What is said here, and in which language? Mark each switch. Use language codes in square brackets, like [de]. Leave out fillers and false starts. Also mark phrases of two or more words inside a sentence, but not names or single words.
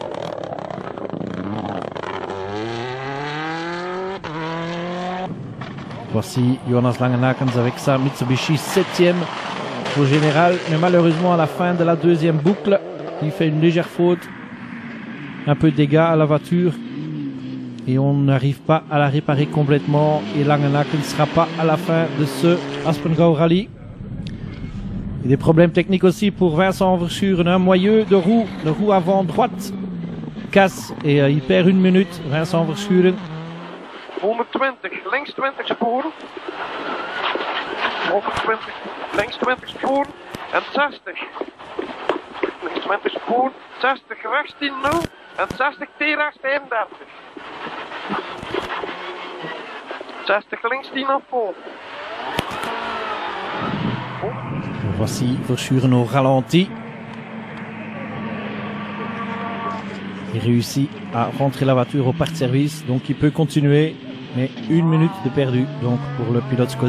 [fr] Voici Jonas Langenakens avec sa Mitsubishi 7e au général, mais malheureusement à la fin de la 2e boucle, il fait une légère faute, un peu de dégâts à la voiture et on n'arrive pas à la réparer complètement et Langenakens ne sera pas à la fin de ce Aspengouw Rally. Et des problèmes techniques aussi pour Vincent Verschuren, un moyeu de roue avant droite casse et il perd 1 minute. Vincent Verschuren. [nl] 120, links 20 sporen. 120, links 20 sporen en 60. Links 20 sporen, 60 rechts 10-0 en 60 T-rechts 35. 60 links 10 [fr] à fond. Voici Verschuren au ralenti. Il réussit à rentrer la voiture au parc de service, donc il peut continuer, mais 1 minute de perdu donc pour le pilote Skoda.